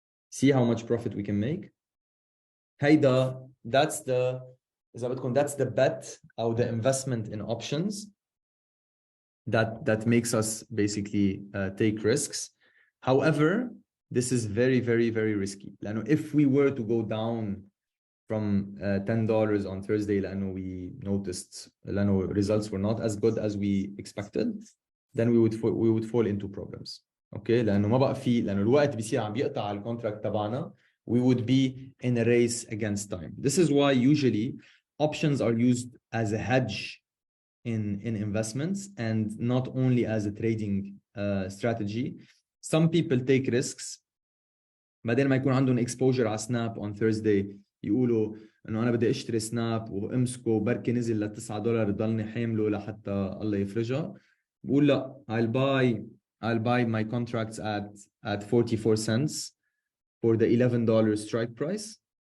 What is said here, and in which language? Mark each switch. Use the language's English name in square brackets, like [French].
[English] See how much profit we can make. That's the bet or the investment in options that makes us basically take risks. However, this is very, very, very risky. If we were to go down from $10 on Thursday, we noticed results were not as good as we expected, then we would fall into problems. [Arabic] Okay, لأنه ما بقى في لأنه الوقت بيصير عم بيقطع على الكونتراكت تبعنا, [English] we would be in a race against time. This is why usually options are used as a hedge in investments and not only as a trading strategy. Some people take risks. [Arabic] بعدين ما يكون عندهم exposure على سناب [English] on Thursday [Arabic] يقولوا انه انا بدي اشتري سناب وامسكه بركي نزل ل $9 ضلني حامله لحتى الله يفرجها. بقول لا, [English] I'll buy my contracts at 44 cents for the $11 strike price.